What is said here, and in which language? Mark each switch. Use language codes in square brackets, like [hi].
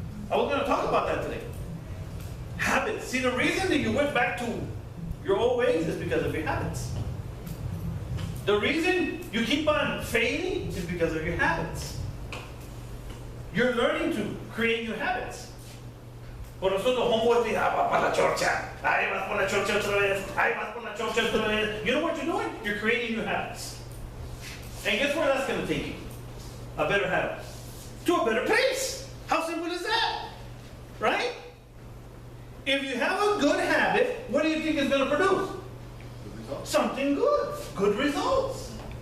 [en] I was going to talk about that today. Habits. See, the reason that you went back to your old ways is because of your habits. The reason you keep on failing is because of your habits. You're learning to create new habits. [es] Por eso los homeboys dicen, vas para la chorcha, ahí vas por la chorcha otra vez, ahí vas por la chorcha otra vez. [en] You know what you're doing? You're creating new habits. And guess where that's going to take you? A better habit. To a better pace. How simple is that? Right? If you have a good habit, what do you think it's going to produce? Something good. Good results.